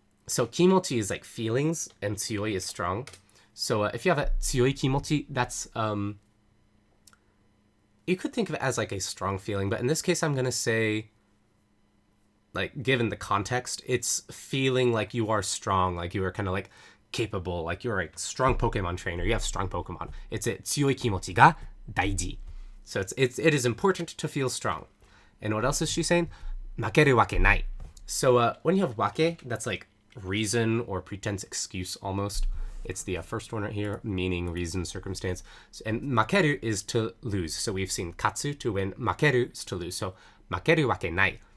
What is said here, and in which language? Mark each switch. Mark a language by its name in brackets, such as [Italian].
[English] So 気持ち is like feelings and 強い is strong. So if you have a 強い気持ち, that's you could think of it as like a strong feeling, but in this case I'm going to say, like, given the context, it's feeling like you are strong, like you are kind of like capable, like you're a strong Pokemon trainer, you have strong Pokemon. It's a [Japanese] 強い気持ちが大事. [English] So it is important to feel strong. And what else is she saying? [Japanese] 負けるわけない. [English] So when you have wake, that's like reason or pretense, excuse almost. It's the first one right here, meaning, reason, circumstance. And makeru is to lose. So we've seen katsu to win, makeru is to lose. So [Japanese] makeru wake nai.